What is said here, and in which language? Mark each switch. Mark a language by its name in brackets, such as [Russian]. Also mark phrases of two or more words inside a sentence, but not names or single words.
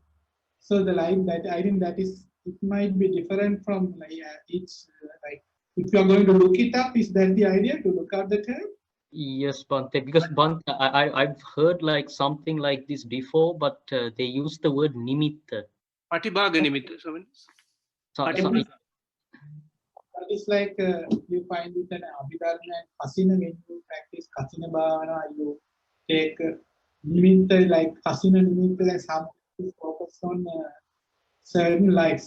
[English] So the light that I think that is, it might be different from like each like if you are going to look it up, is that the idea to look up the term? Yes, Bhante, because Bhante, I've heard like something like this before, but they use the word nimitta. [Pali] Patibhaga nimitta. [English] That is like you find it in Abhidharma and Kasina. When you practice [Pali] Kasina Bhavana, [English] you take nimitta like [Pali] Kasina nimitta, [English] and some focus on certain lights.